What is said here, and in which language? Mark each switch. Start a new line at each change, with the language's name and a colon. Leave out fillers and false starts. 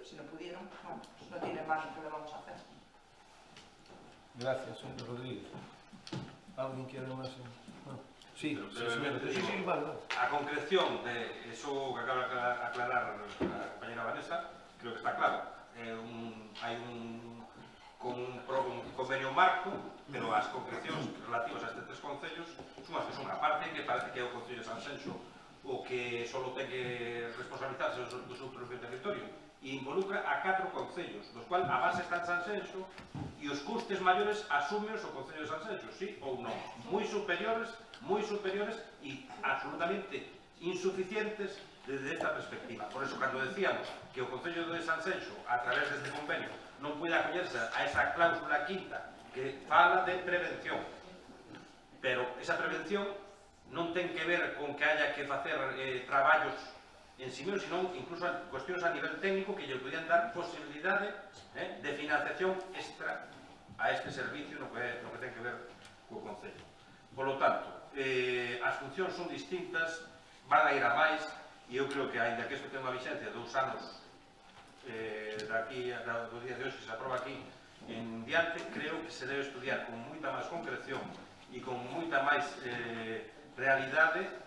Spanish: Si no pudieron, bueno, pues no tiene margen, que lo vamos a hacer. Gracias, señor Rodríguez. ¿Alguien quiere más? No. Sí, vale. A concreción de eso que acaba de aclarar la compañera Vanessa, creo que está claro.
Galician: Hai un convenio marco, pero as concrecións relativas a estes 3 concellos son as que son. A parte que parece que é o Concello de Sanxenxo o que só ten que responsabilizarse do seu propio territorio e involucra a 4 concellos, dos cuales a base está en Sanxenxo e os custes maiores asúmeos o Concello de Sanxenxo, sí ou non, moi superiores e absolutamente insuficientes desde esta perspectiva. Por eso, cando decíamos que o Concello de Sanxenxo, a través deste convenio, non puede acollerse a esa cláusula quinta que fala de prevención, pero esa prevención non ten que ver con que haya que facer traballos en sí mesmo, sino incluso cuestiones a nivel técnico que lle podían dar posibilidade de financiación extra a este servicio no que ten que ver co Concello. Por lo tanto, as funcións son distintas, van a ir a máis, e eu creo que, ainda que isto ten unha vixencia de 2 anos daqui do día de hoxe, que se aproba aquí en diante, creo que se debe estudiar con moita máis concreción e con moita máis realidade